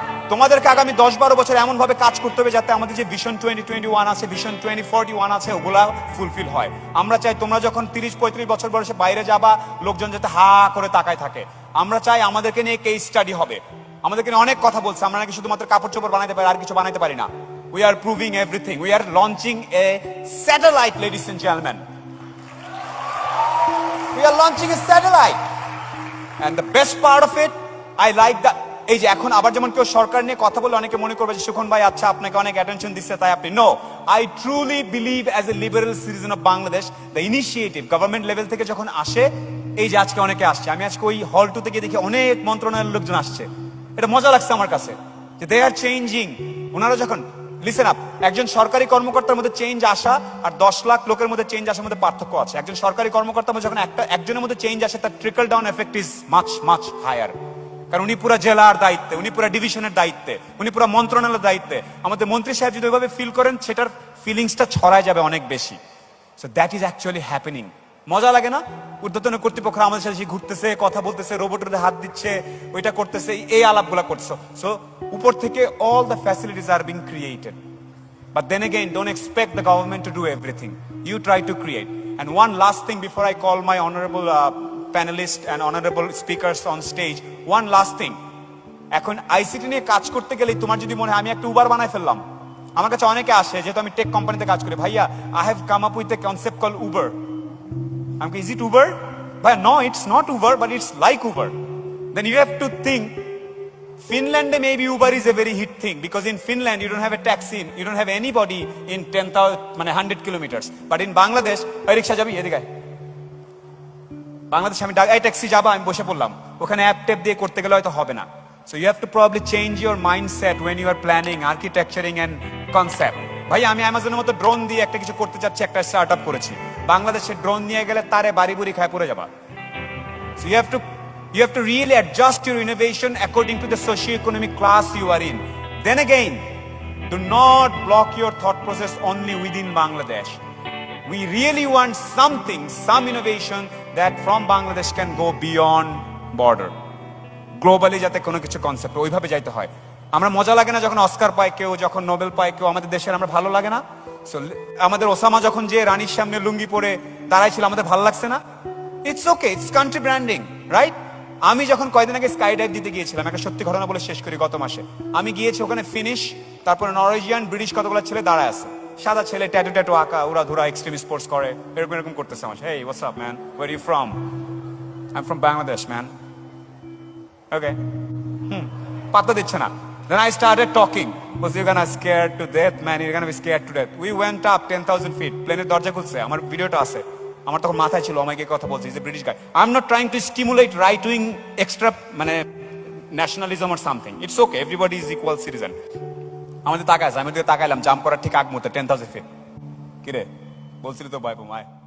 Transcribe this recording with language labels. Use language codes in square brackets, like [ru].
[bn] তোমাদেরকে আগামী 10-12 বছর এমন ভাবে কাজ করতে হবে যাতে আমাদের যে ভিশন 2021 আছে, ভিশন 2041 আছে, ওগুলা ফুলফিল হয়। আমরা চাই তোমরা যখন 30-35 বছর বয়সে বাইরে যাবা, লোকজন যাতে হা করে তাকায় থাকে। আমরা চাই আমাদেরকে নিয়ে কেস স্টাডি হবে। আমাদেরকে নিয়ে অনেক কথা বলছে, আমরা নাকি শুধুমাত্র কাপড় চোপড় বানাইতে পারি, আর কিছু বানাইতে পারি না। [en] We are proving everything. We are launching a satellite, ladies and gentlemen. We are launching a satellite. And the best part of it, I like that. [bn] এই যে এখন আবার যেমন কেউ সরকার নিয়ে কথা বলে, অনেকে মনে করবে যে সুখন ভাই আচ্ছা আপনাকে অনেক অ্যাটেনশন দিচ্ছে তাই আপনি। [en] no, I truly believe as a liberal citizen of Bangladesh, [bn] the initiative government level থেকে যখন আসে, এই যে আজকে অনেকে আসছে, আমি আজকে ওই হল 2 থেকে দেখি অনেক মন্ত্রণালয়ের লোকজন আসছে। এটা মজা লাগছে আমার কাছে যে [en] They are changing. [bn] ওনারা যখন [en] listen up, [bn] একজন সরকারি কর্মকর্তার মধ্যে চেঞ্জ আসা আর 10 লাখ লোকের মধ্যে চেঞ্জ আসার মধ্যে পার্থক্য আছে। একজন সরকারি কর্মকর্তার মধ্যে যখন একজনের মধ্যে চেঞ্জ আসে, তার trickle down effect [en] Is much much higher. [bn] কারণ উনি পুরো জেলার দায়িত্বে, উনি পুরো ডিভিশনের দায়িত্বে, উনি পুরো মন্ত্রণালয়ের দায়িত্বে। আমাদের মন্ত্রী সাহেব যদি ওইভাবে ফিল করেন, সেটার ফিলিংসটা ছড়ায় যাবে অনেক বেশি। [en] So that is actually happening. [bn] মজা লাগে না? ঊর্ধ্বতন কর্তৃপক্ষ আমাদের সাথে ঘুরতেছে, কথা বলতেছে, রোবটের হাত দিচ্ছে, ওইটা করতেছে, এই আলাপগুলা করছে। [en] so [bn] উপর থেকে [en] all the facilities are being created. But then again, don't expect the government to do everything. You try to create. And one last thing before I call my honorable panelists and honorable speakers on stage, one last thing. [bn] এখন ICT নিয়ে কাজ করতে গেলে তোমার যদি মনে হয় আমি একটা উবার বানাই ফেললাম, আমার কাছে অনেকে আসে, যেহেতু আমি টেক কোম্পানিতে কাজ করি, ভাইয়া [en] I have come up with a concept called Uber. I'm like, is it Uber? But no, it's not Uber, but it's like Uber. Then you have to think, Finland maybe Uber is a very hit thing, because in Finland you don't have a taxi, you don't have anybody in 10,000 মানে 100 kilometers. But in Bangladesh, [bn] ওই রিকশা যাবি এদিকে, বাংলাদেশে আমি এই taxi যাবা, আমি বসে পড়লাম, ওখানে অ্যাপ ট্যাপ দিয়ে করতে গেলে হয়তো হবে না। [en] So you have to probably change your mindset when you are planning, architecturing and concept. [bn] ভাই আমি অ্যামাজনের মতো ড্রোন দিয়ে একটা কিছু করতে চাচ্ছি, একটা স্টার্ট আপ করেছি, বাংলাদেশে ড্রোন নিয়ে গেলে তারে বাড়ি বুড়ি খায় পড়ে যাবা। [en] So you have to really adjust your innovation according to the socio-economic class you are in. Then again, do not block your thought process only within Bangladesh. We really want something, some innovation that from Bangladesh can go beyond border. [bn] Globally যাতে কোনো কিছু concept ওইভাবে যাইতে হয়। আমরা মজা লাগে না যখন অস্কার পায় কেউ, যখন নোবেল পায় কেউ, আমাদের দেশের আমরা ভালো লাগে না? সো আমাদের ওসামা যখন যে রানীর সামনে লুঙ্গি পরে দাঁড়াই ছিল, আমাদের ভালো লাগছে না? [en] It's okay, it's country branding, right? [bn] আমি যখন কয়েকদিন আগে স্কাই ডাইভ দিতে গিয়েছিলাম, একটা সত্যি ঘটনা বলে শেষ করি, গত মাসে আমি গিয়েছি ওখানে, ফিনিশ, তারপরে নরওয়েজিয়ান, ব্রিটিশ কতগুলো ছেলে দাঁড়ায় আছে, সাদা ছেলে, ট্যাটু ট্যাটু আঁকা, ওরা ধরা এক্সট্রিম স্পোর্টস করে, এরকম এরকম করতেছে আমার। [en] Hey what's up man, where you from? I am from Bangladesh man. Okay, [bn] পাত্তা দিচ্ছে না। [en] Then I started talking. Was you're gonna scared to death, man? You're gonna be scared to death. We went up 10,000 feet. [bn] প্লেনের দরজা খুলছে, আমার ভিডিওটা আছে। আমার তখন মাথায় ছিল, আমাকে কথা বলছে, [en] Is a British guy. I am not trying to stimulate right wing extra মানে nationalism or something. It's okay, everybody is equal citizen. [bn] আমাদের তাকায়, আমি ওদিকে তাকাইলাম, জাম্প করার ঠিক আগ মুহূর্তে 10,000 ফিট। কিরে বলছিলি তো ভয় পামায়।